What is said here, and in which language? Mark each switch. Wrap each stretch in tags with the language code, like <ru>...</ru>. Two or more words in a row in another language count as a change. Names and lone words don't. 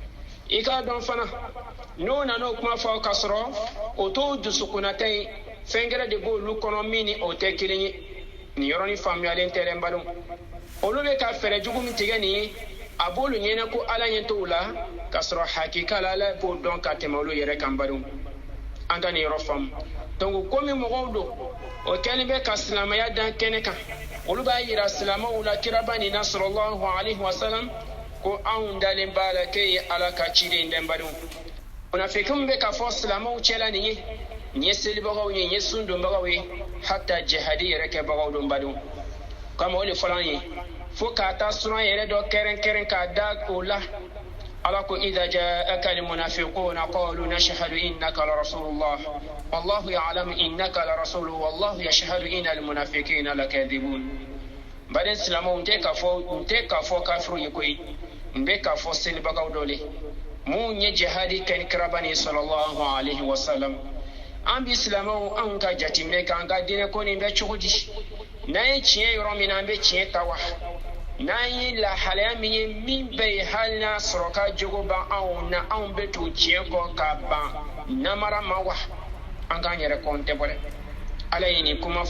<bm>i k'a dɔn fana n'o na n'o kuma fɔ ka sɔrɔ o t'o dusukunnata ye fɛn gɛrɛ de b'olu kɔnɔ min ni o tɛ kelen ye nin yɔrɔnin faamuyalen tɛ dɛ n badenw olu bɛ ka fɛɛrɛ jugu min tigɛ nin ye a b'olu ɲɛnɛ ko ala ɲɛ t'o la ka sɔrɔ hakika la ala b'o dɔn ka tɛmɛ olu yɛrɛ kan badenw an ka nin yɔrɔ faamu donc komi mɔgɔw don o kɛlen bɛ ka silamɛya dan kɛnɛ kan olu b'a yira silamɛw la kiraba nin na</bm> <ar>صلى الله عليه وسلم</ar> <bm>ko anw dalen b'a la k'e ye ala ka ciden dɛ n badenw munafikinw bɛ ka fɔ silamɛw cɛla nin ye nin ye selibagaw ye nin ye sun donbagaw ye hatta jihadi yɛrɛ kɛbagaw don badenw kama o de fɔla an ye fo k'a ta suran yɛrɛ dɔ kɛrɛnkɛrɛn k'a da o la ala ko</bm> <ar>إذا جاءك المنافقون قالوا نشهد إنك لرسول الله والله يعلم إنك لرسوله والله يشهد إن المنافقين لكاذبون</ar> <bm>baden silamɛw n tɛ ka fɔ kafiru ye koyi n bɛ ka fɔ selibagaw dɔ le mun ye jihadi kɛ ni kiraba ni</bm> <ar>صلى الله عليه وسلم</ar> <bm>an bi silamɛw anw ka jateminɛ k'an ka diinɛ ko nin bɛ cogo di n'an ye tiɲɛ yɔrɔ min na an bɛ tiɲɛ ta wa n'an ye lahalaya min ye min bɛ ye hali n'a sɔrɔ ka jogo ban anw na anw bɛ to tiɲɛ kɔ ka ban namara ma wa an k'an yɛrɛ kɔn tɛ bɔ dɛ ala ye nin kuma</bm>